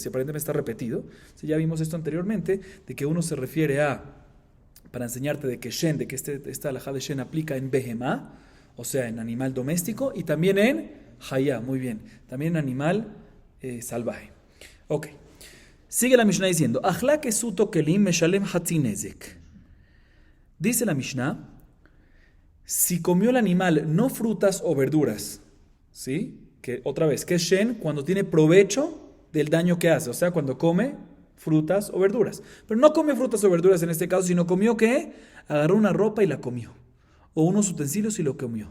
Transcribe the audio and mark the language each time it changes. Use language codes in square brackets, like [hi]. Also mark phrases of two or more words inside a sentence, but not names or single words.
[es] Si aparentemente está repetido, ¿sí? Ya vimos esto anteriormente, de que uno se refiere a, para enseñarte de que shen, de que esta alajá de shen aplica en behemá, o sea, en animal doméstico, y también en hayá, muy bien, también en animal salvaje. Ok. Sigue la Mishnah diciendo, [he] אכלה כסות כלים משלם חצי נזק. [es] Dice la Mishnah, si comió el animal no frutas o verduras, ¿sí? Que otra vez, que es shen cuando tiene provecho del daño que hace, o sea, cuando come frutas o verduras. Pero no come frutas o verduras en este caso, sino comió ¿qué? Agarró una ropa y la comió, o unos utensilios y lo comió.